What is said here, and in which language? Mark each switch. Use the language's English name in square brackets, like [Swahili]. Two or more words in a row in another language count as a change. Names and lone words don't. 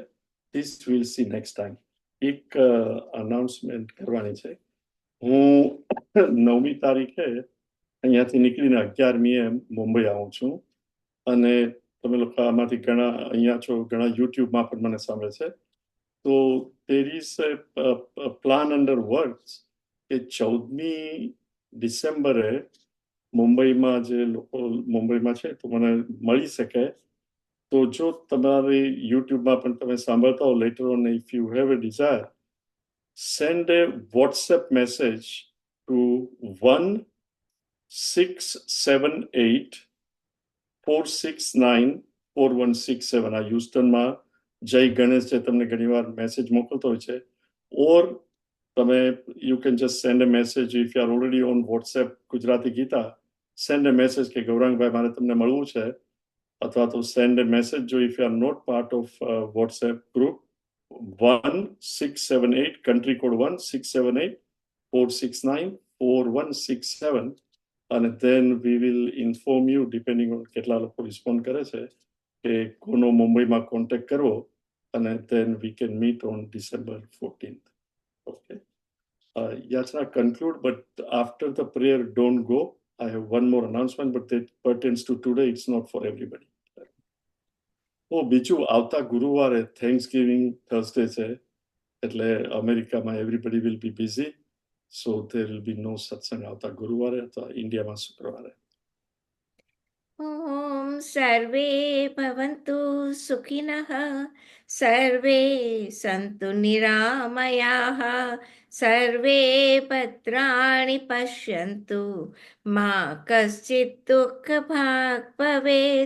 [English] this will see next time. [Gujarati] એક અનાઉન્સમેન્ટ કરવાની છે. હું 9મી તારીખે અહીંયાથી નીકળીને 11મીએ મુંબઈ આવું છું, અને તમે લોકો આમાંથી ઘણા અહીંયા છો, ઘણા યુટ્યુબમાં પણ મને સાંભળે છે. તો [English] there is a plan under works [Gujarati] કે 14મી ડિસેમ્બરે મુંબઈમાં જે લોકો મુંબઈમાં છે તો મને મળી શકે. તો જો તમારી યુટ્યુબમાં પણ તમે સાંભળતા હો [English] later on, if you have a desire, send a WhatsApp message to 1678 469 4167. [Gujarati] આ હ્યુસ્ટનમાં જય ગણેશ છે, તમને ઘણીવાર મેસેજ મોકલતો હોય છે. [English] ઓર તમે you can just send a message if you are already on WhatsApp Gujarati Gita, send a message [Gujarati] કે ગૌરાંગભાઈ મારે તમને મળવું છે. અથવા તો [English] send a message જો if you are not part of WhatsApp group, 1678 country code 1678 469 4167, અને then we will inform you depending on [Gujarati] કેટલા લોકો રિસ્પોન્ડ કરે છે કે કોનો મુંબઈમાં કોન્ટેક્ટ કરવો, [English] અને then we can meet on December 14th. Okay. Yachna conclude, but after the prayer don't go. I have one more announcement, but that pertains to today. It's not for everybody. [Gujarati] બીજું આવતા ગુરુવારે [English] Thanksgiving Thursday [Gujarati] છે, એટલે અમેરિકામાં [English] everybody will be busy, so there will be no satsang [Gujarati] આવતા ગુરુવારે, અથવા ઇન્ડિયામાં શુક્રવારે. [Sanskrit] ॐ सर्वे भवन्तु सुखिनः सर्वे सन्तु निरामयाः सर्वे भद्राणि पश्यन्तु मा कश्चित् दुःखभाग् भवेत्.